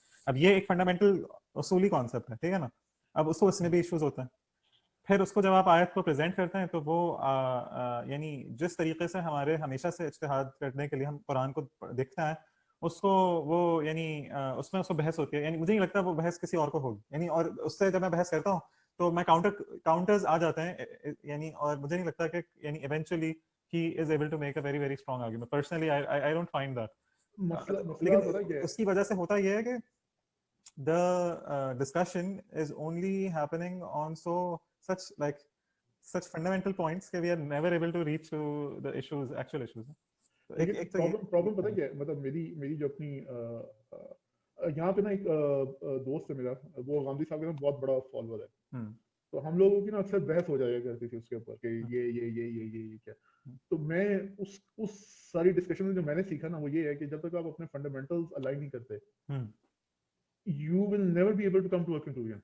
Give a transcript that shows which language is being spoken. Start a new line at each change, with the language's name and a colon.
Urdu: اب یہ ایک فنڈامنٹل اصولی کانسیپٹ ہے ٹھیک ہے نا. اب اس میں بھی ایشوز ہوتے ہیں پھر اس کو جب آپ آیت کو پریزنٹ کرتے ہیں تو وہ یعنی جس طریقے سے ہمارے ہمیشہ سے اجتہاد کرنے کے لیے ہم قرآن کو دیکھتے ہیں اس کو وہ یعنی اس میں اس کو بحث ہوتی ہے یعنی مجھے نہیں لگتا وہ بحث کسی اور کو ہوگی یعنی اور اس سے جب میں بحث کرتا ہوں تو میں کاؤنٹرز آ جاتے ہیں یعنی اور مجھے نہیں لگتا کہ یعنی eventually
English: he is able to make a very very strong argument. Personally I don't find that.
Urdu: لیکن اس کی وجہ سے ہوتا یہ ہے کہ
English: the discussion is only happening on such fundamental points that we are never able to reach to the actual issues.
Urdu: Problem پتہ کیا ہے مطلب میری جو اپنی یہاں پہ نا ایک دوست ہے میرا وہ غامدی صاحب کا بہت بڑا فالوور ہے تو ہم لوگوں کی نا اکثر بحث ہو جایا کرتی تھی اس کے اوپر کہ یہ کیا. تو میں اس ساری ڈسکشن میں جو میں نے سیکھا نا وہ یہ ہے کہ جب تک آپ اپنے فنڈامنٹلز الائن نہیں کرتے
English: you will never be able to come to a conclusion.